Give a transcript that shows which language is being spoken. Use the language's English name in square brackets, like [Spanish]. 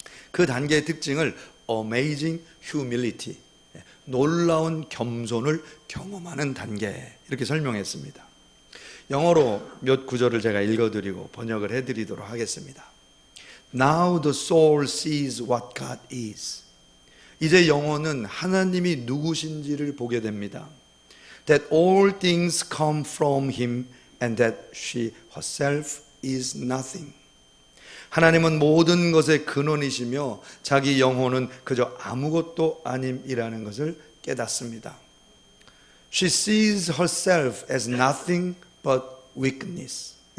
[Korean] 그 단계의 특징을 Amazing Humility, 놀라운 겸손을 경험하는 단계, 이렇게 설명했습니다. 영어로 몇 구절을 제가 읽어드리고 번역을 해드리도록 하겠습니다. [English] Now the soul sees what God is. [Korean] 이제 영혼은 하나님이 누구신지를 보게 됩니다. [English] That all things come from Him and that she herself is nothing. [Korean] 하나님은 모든 것의 근원이시며 자기 영혼은 그저 아무것도 아님이라는 것을 깨닫습니다. [English] She sees herself as nothing but wickedness.